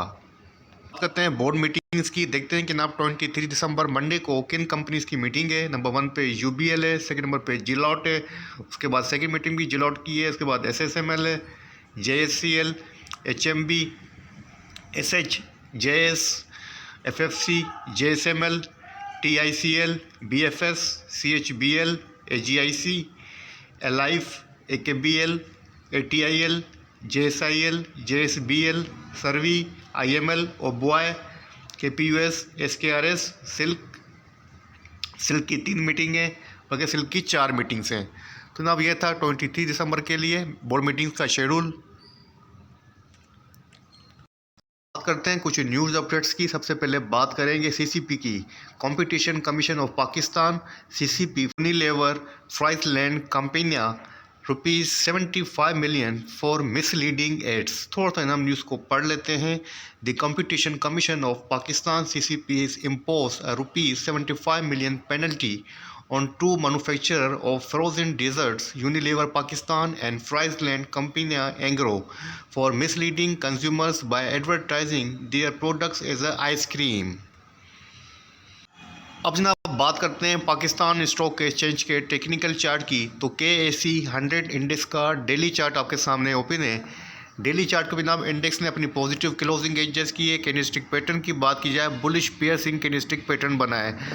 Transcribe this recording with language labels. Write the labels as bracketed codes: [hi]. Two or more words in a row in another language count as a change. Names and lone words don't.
[ur] بات کرتے ہیں [en] board meetings [ur] کی۔ دیکھتے ہیں کہ جناب 23 دسمبر منڈے کو کن کمپنیز کی میٹنگ ہے. نمبر 1 پے UBL ہے، سیکنڈ نمبر پے جیلوٹ ہے، اس کے بعد سیکنڈ میٹنگ بھی جیلوٹ کی ہے، اس کے بعد SSML ہے، JSCL, HMB, SH, JS, FFC, JSML, TICL, BFS, CHBL, AGIC, Alive, AKBL, ATIL, JSIL, JSBL, सर्वी, IML, ओबॉय, KPUS, SKRS, سلک کی 3 میٹنگ ہے، بلکہ سلک کی 4 میٹنگز ہیں. تو جناب یہ تھا 23 دسمبر کے لیے [en] board meetings [ur] کا شیڈول. بات کرتے ہیں کچھ [en] news updates [ur] کی. سب سے پہلے بات کریں گے CCP کی. [en] Competition Commission of Pakistan CCP Unilever Friesland companies ₹75 million for misleading ads. [ur] تھوڑا سا ہم نیوز کو پڑھ لیتے ہیں. [en] The Competition Commission of Pakistan CCP has imposed a ₹75 million penalty on 2 manufacturers of frozen desserts, Unilever Pakistan and Friesland Campina Agro, for misleading consumers by advertising their products as a ice cream. [ur] اب جناب بات کرتے ہیں پاکستان اسٹاک ایکسچینج کے [en] technical chart [ur] کی. تو KSE 100 انڈیکس کا [en] daily chart [ur] آپ کے سامنے اوپن ہے. [en] daily chart [ur] کو بھی جناب انڈیکس نے اپنی [en] positive closing adjust [ur] کی ہے. [en] candlestick pattern [ur] کی بات کی جائے, [en] bullish piercing candlestick pattern [ur] بنا ہے.